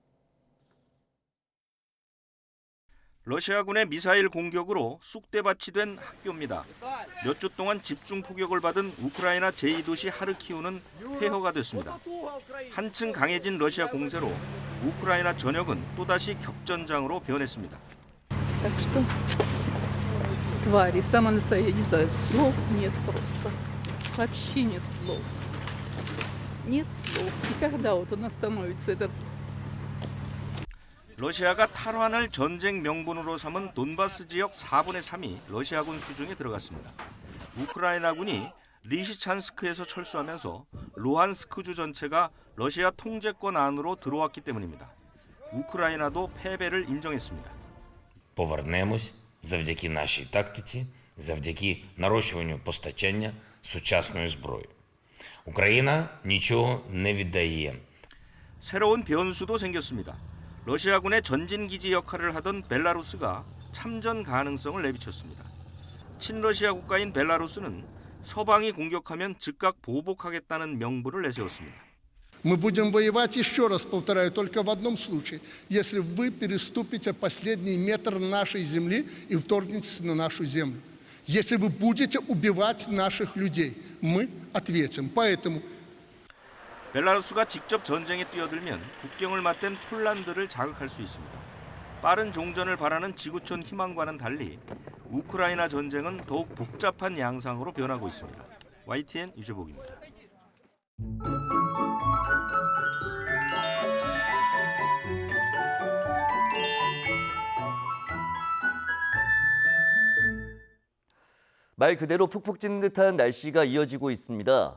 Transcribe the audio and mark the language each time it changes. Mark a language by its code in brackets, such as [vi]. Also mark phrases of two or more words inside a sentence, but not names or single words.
[ko] 러시아군의 미사일 공격으로 쑥대밭이 된 학교입니다. 몇 주 동안 집중 포격을 받은 우크라이나 제2도시 하르키우는 폐허가 됐습니다. 한층 강해진 러시아 공세로 우크라이나 전역은 또다시 격전장으로 변했습니다. [ru] Твари, самое настоящее, я не знаю, слов нет просто. Вообще нет слов. Нет слов. И когда вот он остановится, этот [ko] 러시아가 탈환을 전쟁 명분으로 삼은 돈바스 지역 4분의 3이 러시아군 수중에 들어갔습니다. 우크라이나군이 리시찬스크에서 철수하면서 루한스크주 전체가 러시아 통제권 안으로 들어왔기 때문입니다. 우크라이나도 패배를 인정했습니다. [uk] Повернемось завдяки нашій тактиці, завдяки нарощуванню постачання сучасної зброї. Україна нічого не віддає. [ko] 새로운 변수도 생겼습니다. 러시아군의 전진기지 역할을 하던 벨라루스가 참전 가능성을 내비쳤습니다. 친러시아 국가인 벨라루스는 서방이 공격하면 즉각 보복하겠다는 명분을 내세웠습니다. [ru] Мы будем воевать, еще раз повторяю, только в одном случае, если вы переступите последний метр нашей земли и вторгнетесь на нашу землю. Если вы будете убивать наших людей, мы ответим. Поэтому [ko] 벨라루스가 직접 전쟁에 뛰어들면 국경을 맞댄 폴란드를 자극할 수 있습니다. 빠른 종전을 바라는 지구촌 희망과는 달리 우크라이나 전쟁은 더욱 복잡한 양상으로 변하고 있습니다. YTN 유재복입니다. 말 그대로 푹푹 찌는 듯한 날씨가 이어지고 있습니다.